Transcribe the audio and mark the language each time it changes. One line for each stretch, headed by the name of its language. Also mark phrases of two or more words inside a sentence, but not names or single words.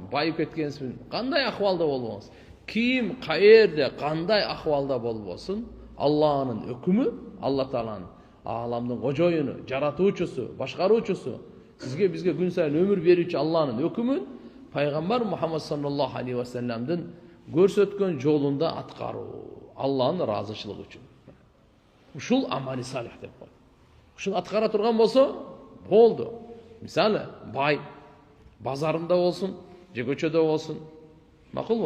Kyrgyz: Байып кеткенсизби? Кандай акыбалда болбоңуз? Ким, каерде, кандай акыбалда болбосун, Аллахнын өкүмү, Алла Тааланын ааламдын кожоюну, жаратуучусу, башкаруучусу, сизге бизге күн сайын өмүр берүүчү Аллахнын өкүмүн пайгамбар Мухаммад
Arabic: صلى الله عليه وسلم
Kyrgyz: көрсөткөн жолунда аткаруу, Аллахнын ыраазычылыгы үчүн. Ушул
Arabic: عمل صالح
Kyrgyz: деп коет. Ушуну аткара турган болсо, болду. Мисалы, бай базарында болсун, же көчөдө болсун, макулбу?